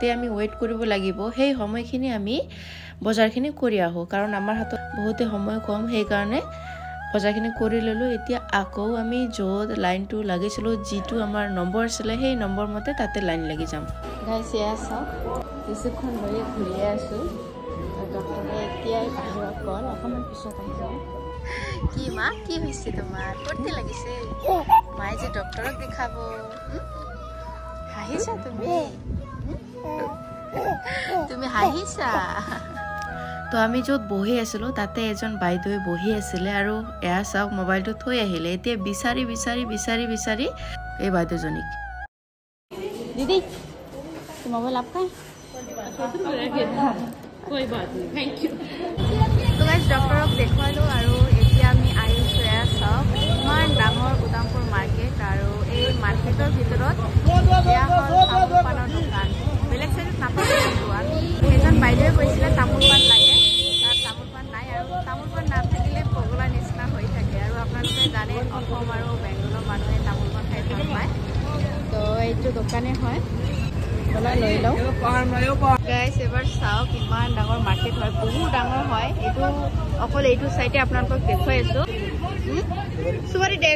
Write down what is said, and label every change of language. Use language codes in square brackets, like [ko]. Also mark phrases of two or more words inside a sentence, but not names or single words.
[as] আমি ৱেইট কৰিব লাগিব সেই সময়খিনি আমি বজাৰখিনি কৰি আহোঁ কাৰণ আমাৰ হাতত বহুতে সময় কম সেইকাৰণে বজাৰখিনি কৰি ল'লোঁ এতিয়া আকৌ আমি য'ত লাইনটো লাগিছিলোঁ যিটো আমাৰ নম্বৰ আছিলে সেই নম্বৰ মতে তাতে লাইন লাগি যাম গাইজ এয়া চাওক ৰিচিপ্টখন লৈ ঘূৰিয়ে আছোঁ ডক্টৰে এতিয়াই বাহিৰত গ'ল অকণমান পিছত আহিব কি মা কি হৈছে তোমাৰ কৰতে লাগিছে মায়ে যে ডক্টৰক দেখাব হাঁহিছা তুমি হাঁহিছা তো আমি য'ত বহি আছিলোঁ তাতে এজন বাইদেৱে বহি আছিলে আৰু এয়া চাওক মোবাইলটো থৈ আহিলে এতিয়া বিচাৰি বিচাৰি বিচাৰি বিচাৰি এই বাইদেউজনীক [hi] दीदी मोबाइल आपका कोई बात नहीं [en] thank you [as] তো গাইজ ডক্টৰক দেখুৱালো আৰু এতিয়া আমি আহিছো এয়া চাওক ইমান ডাঙৰ উদামপুৰ মাৰ্কেট আৰু এই মাৰ্কেটৰ ভিতৰত এয়া হ'ল তামোল পাণৰ দোকান বেলেগ সাইডত নাপাইছো আমি এজন বাইদেৱে কৈছিলে তামোল পাণ লাগে তাত তামোল পাণ নাই আৰু তামোল পাণ নাথাকিলে পগলা নিচিনা হৈ থাকে আৰু আপোনালোকে জানে অসম আৰু বেংগলৰ মানুহে তামোল পাণ খাই ভাল পায় তো এইটো দোকানে হয় লৈ লওঁ গাইজ এবাৰ চাওক ইমান ডাঙৰ মাৰ্কেট হয় বহুত ডাঙৰ হয় এইটো অকল এইটো চাইডে আপোনালোকক দেখুৱাই আছো চুমাৰি